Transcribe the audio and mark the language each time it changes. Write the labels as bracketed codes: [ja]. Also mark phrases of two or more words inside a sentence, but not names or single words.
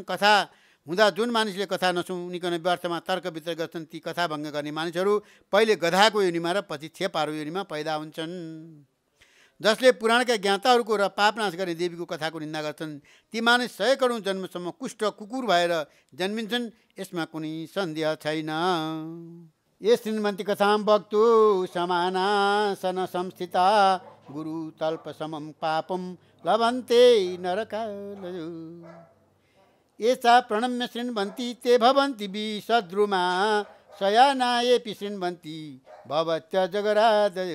[ne] कथा हुँदा जुन मानिसले कथा नसुनिकन व्यर्थमा तर्क वितर्क गर्छन्, ती कथा भङ्ग गर्ने मानिसहरू पहिले गधाको योनिमा र पछि छेपारो योनिमा पैदा हुन्छन्। जसले पुराणका ज्ञाताहरूको र पापनाश गर्ने देवीको कथाको निन्दा गर्छन्, ती मानिस 100 करोड जन्मसम्म कुष्ठ कुकुर भएर जन्मिन्छन्। यसमा कुनै सन्देह छैन। [sa] ये श्रीमन्ती कथां वक्तु समानासन संस्थिता गुरु तल्प समम पापम लभन्ते नरकालयो। एषा प्रणम्य शृण्वन्ति ते भवन्ति विसद्रुमा शयानायेऽपि शृण्वन्ति भवत्य जगरादयो।